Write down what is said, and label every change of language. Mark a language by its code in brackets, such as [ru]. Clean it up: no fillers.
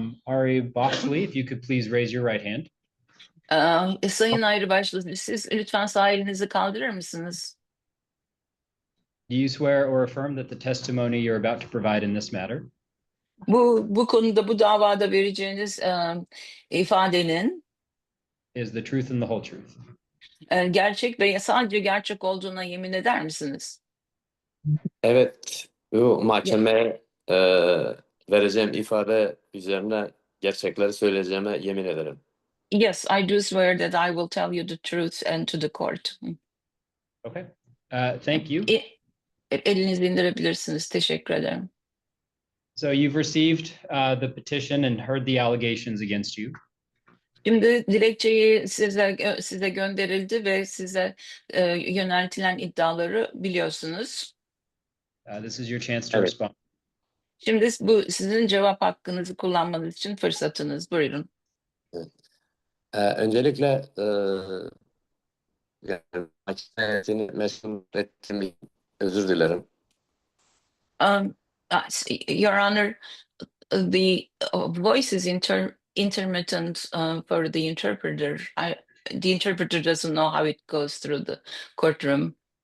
[en] Ari Boxley, if you could please raise your right hand. [tr] Sayın Ayrıbaşlı, siz lütfen sağ elinizi kaldırır mısınız? [en] Do you swear or affirm that the testimony you're about to provide in this matter [tr] Bu konuda, bu davada vereceğiniz ifadenin [en] is the truth and the whole truth? [tr] gerçek ve sadece gerçek olduğuna yemin eder misiniz? Evet, bu mahkemeye vereceğim ifade üzerine gerçekleri söyleyeceğime yemin ederim. [en] Yes, I do swear that I will tell you the truth and to the court. Okay, thank you. [tr] Elinizi indirebilirsiniz. Teşekkür ederim. [en] So you've received the petition and heard the allegations against you. [tr] Şimdi dilekçeyi size gönderildi ve size yöneltilen iddiaları biliyorsunuz. [en] This is your chance to [tr] Evet. [en] respond. [tr] Şimdi bu sizin cevap hakkınızı kullanmanız için fırsatınız. Buyurun. Öncelikle yani mahkemesini meşgul ettiğim özür dilerim. [en] Your Honor, the voice is intermittent for the interpreter. The interpreter doesn't know how it goes through the courtroom.